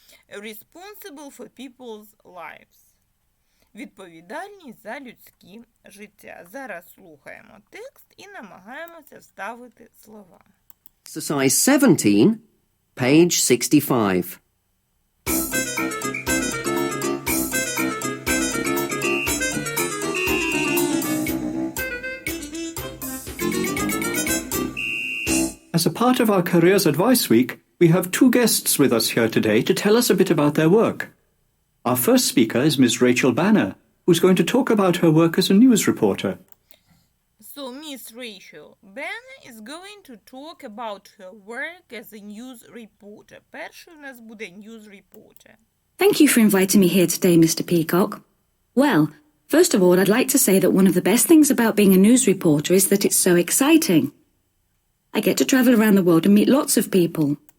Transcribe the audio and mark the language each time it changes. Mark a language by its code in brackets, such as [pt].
[en] Responsible for people's lives. [uk] Відповідальність за людське життя. Зараз слухаємо текст і намагаємося вставити слова. [en] Exercise 17, page 65. As a part of our Careers Advice Week, we have two guests with us here today to tell us a bit about their work. Our first speaker is Ms. Rachel Banner, who's going to talk about her work as a news reporter. So, Miss Rachel Banner is going to talk about her work as a news reporter. [uk] Перший у нас буде news reporter. [en] Thank you for inviting me here today, Mr. Peacock. Well, first of all, I'd like to say that one of the best things about being a news reporter is that it's so exciting. I get to travel around the world and meet lots of people.